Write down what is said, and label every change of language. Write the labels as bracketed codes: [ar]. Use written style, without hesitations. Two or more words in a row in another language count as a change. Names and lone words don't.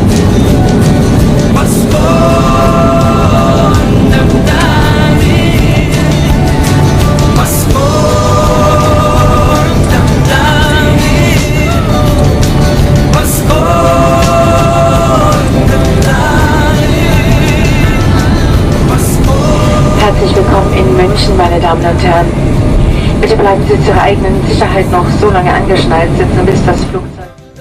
[tl] Pasko ang damdamin, Pasko ang damdamin, Pasko ang damdamin, Pasko. [de] Herzlich willkommen in München, meine Damen und Herren. Bitte bleiben Sie zu Ihrer eigenen Sicherheit noch so lange angeschnallt sitzen, bis das Flugzeug...